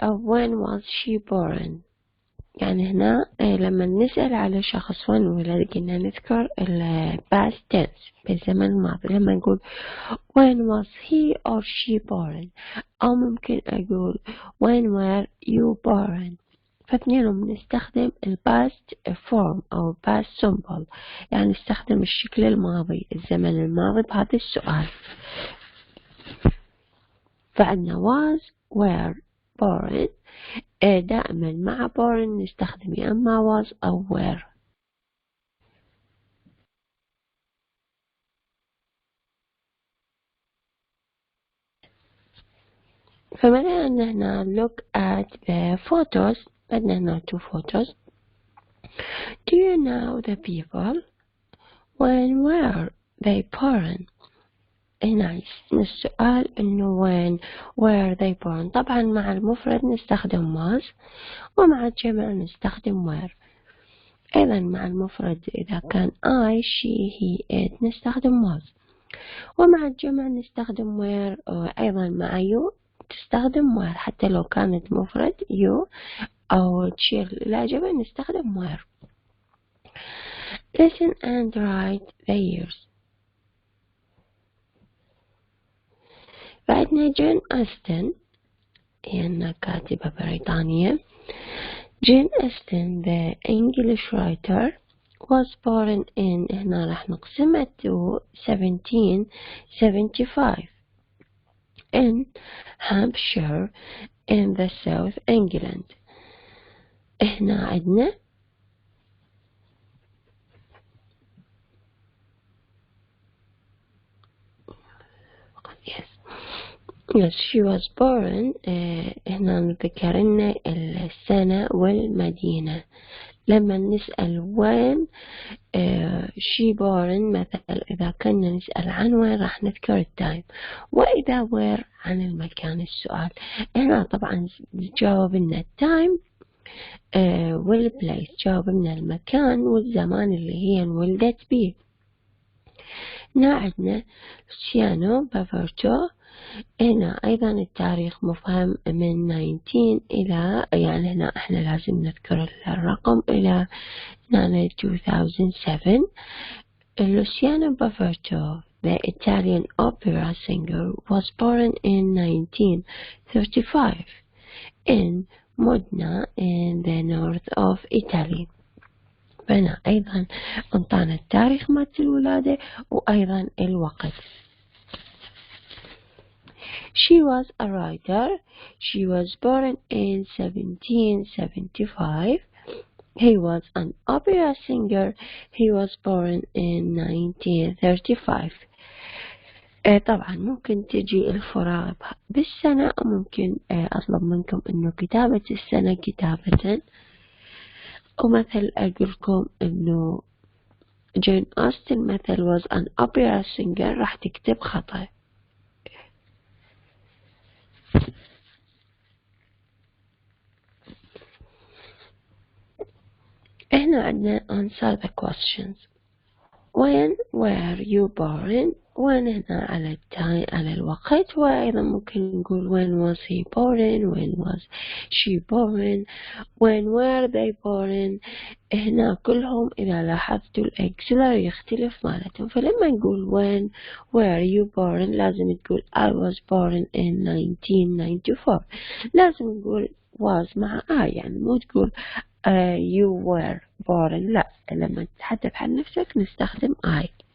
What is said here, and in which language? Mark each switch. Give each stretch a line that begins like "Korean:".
English: when was she born؟
Arabic: يعني هنا لما نسأل على شخص وين ولد قلنا نذكر past tense بالزمن الماضي. لما نقول
English: when was he or she born،
Arabic: أو ممكن أقول
English: when were you born.
Arabic: فاثنينهم نستخدم past form أو past simple، يعني نستخدم الشكل الماضي الزمن الماضي بهذا السؤال. فعندنا was were born، دائما مع born نستخدم يا أما was أو were. فمثلا هنا
English: look at the photos.
Arabic: عندنا هنا
English: two photos. Do you know the people؟ when were they born؟
Arabic: هنا السؤال إنه
English: when were they born.
Arabic: طبعا مع المفرد نستخدم was ومع الجمع نستخدم were. أيضا مع المفرد إذا كان I she he it نستخدم was، ومع الجمع نستخدم were، وأيضا مع you تستخدم were. حتى لو كانت مفرد you أو تشير إلى جمع نستخدم were.
English: Listen and write the years.
Arabic: بعدنا جين أستن، هي كاتبة بريطانية.
English: Jane Austen, the English writer, was born in
Arabic: هنا راح نقسمها
English: to 1775 in Hampshire in the South England.
Arabic: هنا عندنا
English: Yes, she was born.
Arabic: هنا نذكر لنا السنة والمدينة. لما نسأل
English: when she born،
Arabic: مثلا إذا كنا نسأل عن وين راح نذكر التايم، وإذا where عن المكان السؤال. هنا طبعا جاوب لنا التايم والبليس، جاوب لنا المكان والزمان اللي هي انولدت به. هنا عندنا لوسيانو بافرتو. هنا أيضا التاريخ مفهم من 19 إلى، يعني هنا إحنا لازم نذكر الرقم إلى 2007.
English: Luciano Bavaroto, the Italian opera singer, was born in 1935 in Modena in the north of Italy.
Arabic: هنا أيضا انطانا التاريخ مالت الولادة وأيضا الوقت.
English: She was a writer. She was born in 1775. He was an opera singer. He was born in 1935.
Arabic: طبعا ممكن تجي الفراغ بالسنة، أو ممكن أطلب منكم إنه كتابة السنة كتابة، ومثل أقولكم إنه جين أوستن مثل
English: was an opera singer
Arabic: راح تكتب خطأ. هنا عندنا
English: answer the questions. When were you born؟ when
Arabic: هنا على التايم على الوقت، وأيضا ممكن نقول
English: when was he born, when was she born, when were they born.
Arabic: هنا كلهم إذا لاحظتوا الأكسلر يختلف مالتهم، فلما نقول
English: when were you born
Arabic: لازم تقول
English: I was born in 1994.
Arabic: لازم نقول was مع I، يعني مو تقول
English: you were born،
Arabic: لا، لما تتحدث عن نفسك نستخدم I.